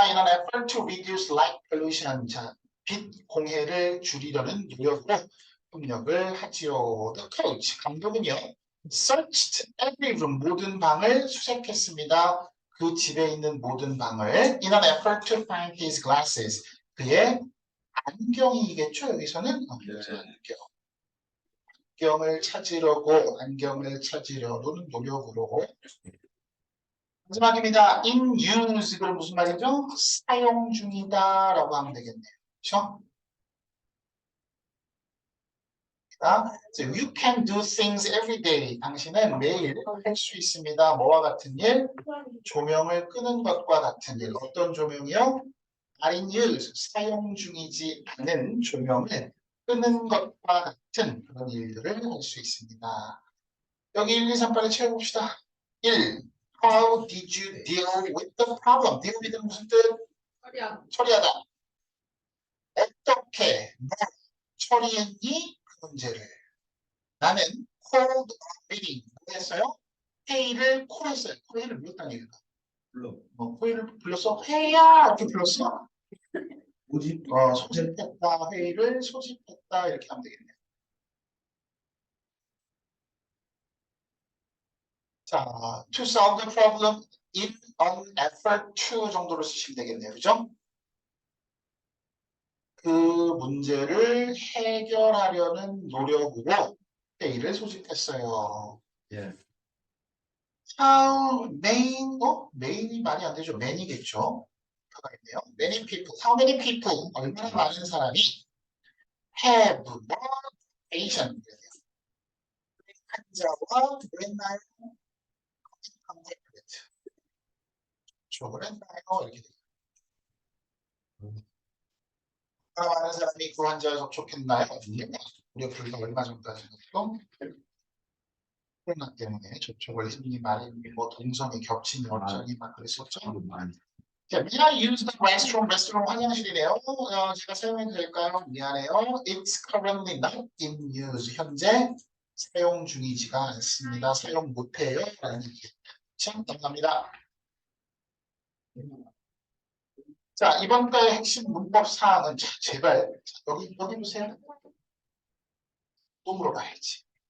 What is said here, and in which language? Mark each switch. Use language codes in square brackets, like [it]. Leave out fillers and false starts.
[en] In an effort to reduce light pollution. [ko] 자, 빛 공해를 줄이려는 노력으로 협력을 하지요. [en] The coach, [ko] 감독은요, [en] searched every room, [ko] 모든 방을 수색했습니다. 그 집에 있는 모든 방을 [en] in an effort to find his glasses. [ko] 그의 안경이겠죠, 여기서는? 안경을 찾으려는 노력으로. 마지막입니다. in use, 그럼 무슨 말이죠? 사용 중이다 라고 하면 되겠네요. 그렇죠? [en] So you can do things every day. [ko] 당신은 매일 할 수 있습니다. 뭐와 같은 일? 조명을 끄는 것과 같은 일. 어떤 조명이요? [en] are in use, [ko] 사용 중이지 않은 조명을 끄는 것과 같은 그런 일들을 할 수 있습니다. 여기 1, 2, 3 빨리 채워봅시다. 1. [en] How did you deal with the problem? [ko] deal with는 무슨 뜻? 처리하다. 어떻게 너 처리했니? 그 문제를. [en] 나는 called a meeting. [ko] 뭐 했어요? 회의를 콜했어요. 회의를 불렀다는 얘기다. 회의를 불렀어? 회의야! 이렇게 불렀어? 소집했다. 회의를 소집했다. 이렇게 하면 되겠네요. [en] 자, to solve the problem in an effort to [ko] 정도로 쓰시면 되겠네요. 그죠? 그 문제를 해결하려는 노력으로 회의를 소집했어요. 예. How main이 말이 안 되죠. [en] many겠죠. 있네요. Many people. How many people? [ko] 얼마나 많은 사람이 [en] have more patient. [ko] 환자와 맨날 contact. 쪽을 했나요? 이렇게 돼요. 얼마나 많은 사람이 그 환자와 접촉했나요? 우리가 불과 얼마 전까지는 또 코로나 때문에 접촉을 했니 말했니 뭐 동성이 겹치니 어쩌니 막 그랬었죠. [en] 자, may I use the restroom? restroom [ko] 화장실이네요. 제가 사용해도 될까요? 미안해요. [en] It's currently not in use. [ko] 현재 사용 중이지가 않습니다. 사용 못해요. 라는 얘기. 참 넘어갑니다. 자, 이번 달의 핵심 문법 사항은 제발 여기 보세요. 또 물어봐야지.